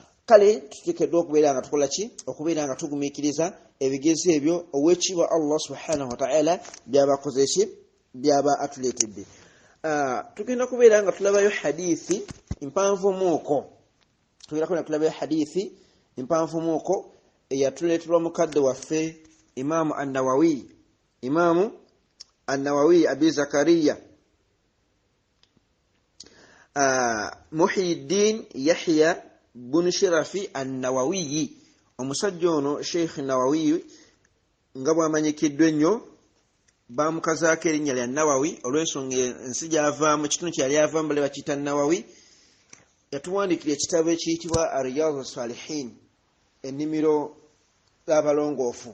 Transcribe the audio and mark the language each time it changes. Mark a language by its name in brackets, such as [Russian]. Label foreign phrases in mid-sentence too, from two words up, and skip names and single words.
[Ganda] kale tuteekeddwa okubeera nga tukola ki okubeera nga tugumiikiriza ebigezo ebyo ow'ekitiibwa [Arabic] الله سبحانه وتعالى [Ganda] byabakoze ki byaba atuleetedde. Tugenda kubeera nga tulabayo hadithi mpanvumuuko tulabayo hadithi mpanvumuuko eyatuleeterwa mukadde waffe Imaamu An-Nawawi Abi Zakariya Muhyiddin Yahya bin Sharafi An-Nawawi. Omusajja ono Sheikh Nawawi nga bwamanyikiddwa ennyo bamukazaako erinnya lya Nawawi olw'ensonga ensi gy'avaamu ekitundu kyali avaamu bale bakiyita Nawawi. Yatuwandiikira ekitabo ekiyitibwa Riyadhu Salihin, ennimiro z'abalongoofu.